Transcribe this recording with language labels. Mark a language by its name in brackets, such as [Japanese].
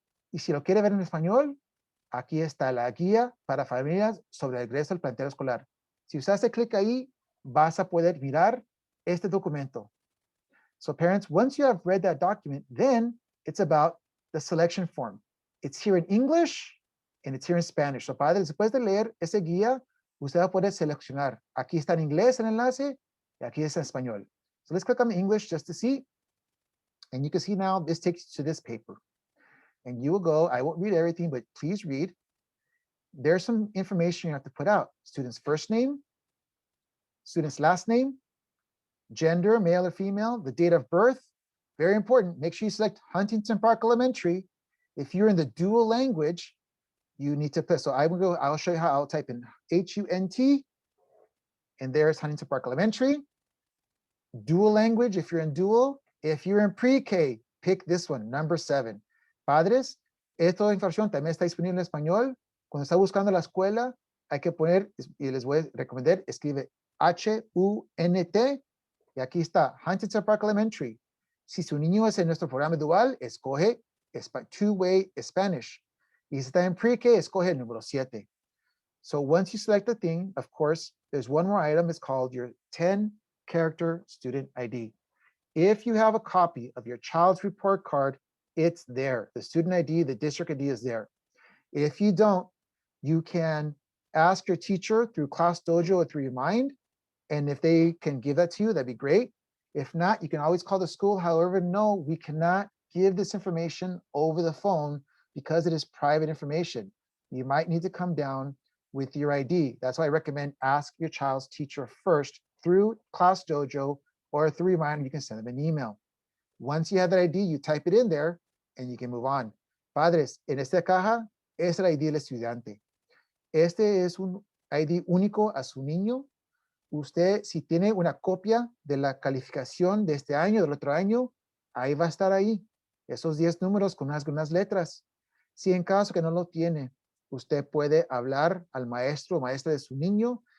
[Spanish] Y si lo quiere ver en español, aquí está la guía para familias sobre el regreso al plantel escolar. Si usted hace clic ahí, vas a poder mirar este documento. [English] So parents, once you have read that document, then it's about the selection form. It's here in English and it's here in Spanish. [Spanish] So padres, después de leer ese guía, usted va a poder seleccionar. Aquí está en inglés el enlace y aquí está en español. [English] So let's click on the English just to see. And you can see now this takes you to this paper. And you will go, I won't read everything, but please read. There's some information you have to put out. Student's first name, student's last name, gender, male or female, the date of birth. Very important. Make sure you select Huntington Park Elementary. If you're in the dual language, you need to put, so I'll show you how. I'll type in H-U-N-T, and there's Huntington Park Elementary. Dual language, if you're in dual. If you're in pre-K, pick this one, number 7. [Spanish] Padres, esta información también está disponible en español. Cuando está buscando la escuela, hay que poner, y les voy a recomendar, escribe H-U-N-T, y aquí está, Huntington Park Elementary. Si su niño es en nuestro programa dual, escoge two-way Spanish. Y si está en pre-K, escoge el número 7. [English] So once you select the thing, of course, there's one more item. It's called your 10-character student ID. If you have a copy of your child's report card, it's there. The student ID, the district ID is there. If you don't, you can ask your teacher through Class Dojo or through Remind. And if they can give that to you, that'd be great. If not, you can always call the school. However, no, we cannot give this information over the phone because it is private information. You might need to come down with your ID. That's why I recommend ask your child's teacher first through Class Dojo or through Remind. You can send them an email. Once you have that ID, you type it in there and you can move on. [Spanish] Padres, en esta caja es el ID del estudiante. Este es un ID único a su niño. Usted, si tiene una copia de la calificación de este año, del otro año, ahí va a estar ahí. Esos 10 números con unas letras. Si en caso que no lo tiene, usted puede hablar al maestro o maestra de su niño.